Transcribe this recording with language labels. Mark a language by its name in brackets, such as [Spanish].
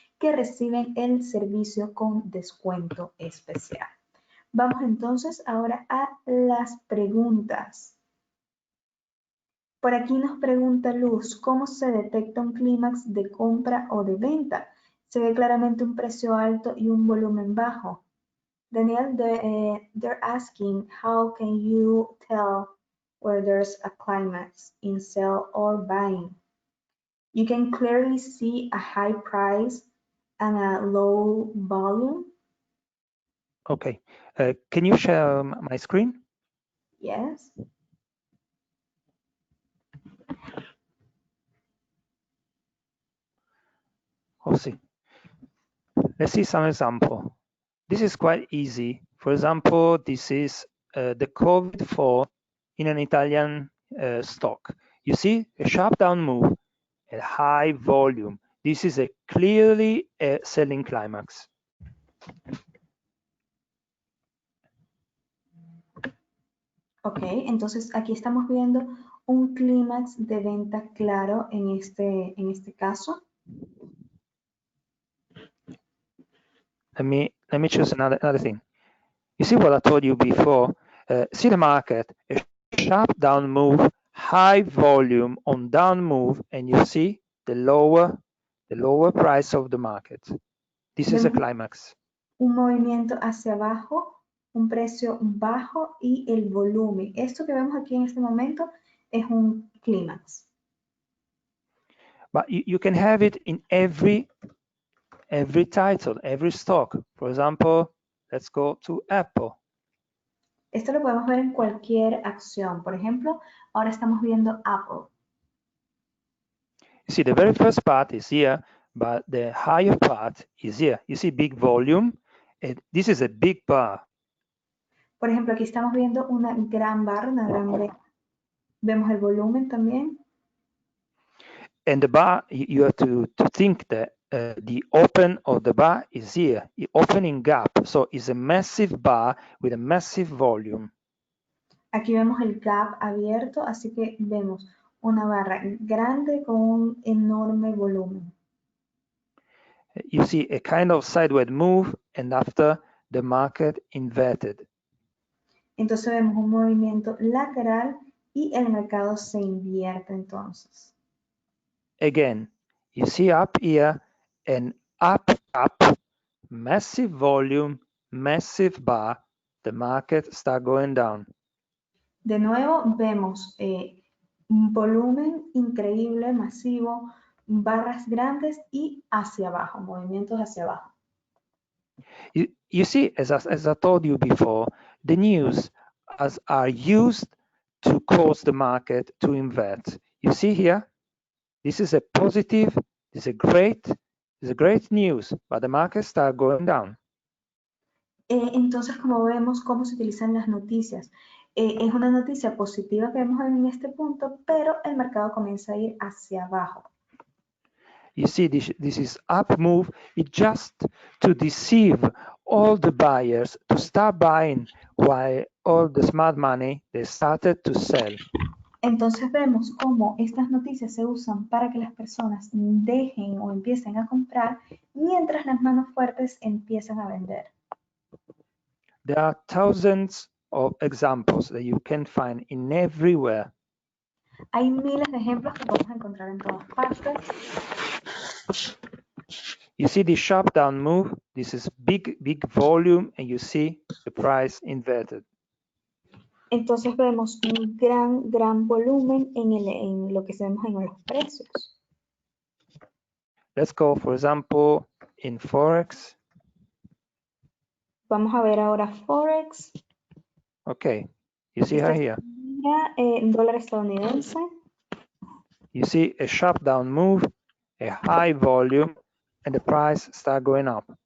[Spanish] que reciben el servicio con descuento especial. Vamos entonces ahora a las preguntas. Por aquí nos pregunta Luz, ¿cómo se detecta un clímax de compra o de venta? Se ve claramente un precio alto y un volumen bajo. [English] Daniel, they're asking, how can you tell where there's a climax in sell or buying? You can clearly see a high price and a low volume. Okay, can you share my screen? Yes. Oh, see. Let's see some example. This is quite easy. For example, this is the COVID fall in an Italian stock. You see a sharp down move, a high volume. This is a clearly a selling climax. [Spanish] Ok, entonces aquí estamos viendo un clímax de venta claro en este caso. [English] Let me choose another thing. You see what I told you before? See the market, a sharp down move, high volume on down move, and you see the lower price of the market. This is a climax. [Spanish] Un movimiento hacia abajo, un precio bajo y el volumen. Esto que vemos aquí en este momento es un clímax. [English] But you can have it in every title, every stock. For example, let's go to Apple. [Spanish] Esto lo podemos ver en cualquier acción. Por ejemplo, ahora estamos viendo Apple. [English] You see, the very first part is here, but the higher part is here. You see big volume. This is a big bar. [Spanish] Por ejemplo, aquí estamos viendo una gran barra, una gran B. Vemos el volumen también. [English] And the bar, you have to think that the open of the bar is here, the opening gap. So it's a massive bar with a massive volume. [Spanish] Aquí vemos el gap abierto, así que vemos una barra grande con un enorme volumen. [English] You see a kind of sideways move, and after the market inverted. [Spanish] Entonces vemos un movimiento lateral y el mercado se invierte entonces. [English] Again, you see up here and up, massive volume, massive bar, the market start going down. [Spanish] De nuevo vemos un volumen increíble, masivo, barras grandes y hacia abajo, movimientos hacia abajo. [English] You see, as I told you before, the news are used to cause the market to invert. You see here, this is a positive, this is a great news, but the market start going down. [Spanish] Entonces, como vemos cómo se utilizan las noticias, es una noticia positiva que vemos en este punto, pero el mercado comienza a ir hacia abajo. [English] You see, this is up move. It's just to deceive all the buyers to start buying while all the smart money, they started to sell. [Spanish] Entonces vemos cómo estas noticias se usan para que las personas dejen o empiecen a comprar, mientras las manos fuertes empiezan a vender. [English] There are thousands of examples that you can find in everywhere. [Spanish] Hay miles de ejemplos que podemos encontrar en todas partes. [English] You see the sharp down move. This is big volume, and you see the price inverted. [Spanish] Entonces vemos un gran volumen en lo que vemos en los precios. [English] Let's go, for example, in Forex. [Spanish] Vamos a ver ahora Forex. [English] Okay, you see her here. [Spanish] Dólar estadounidense. [English] You see a sharp down move, a high volume, and the price start going up.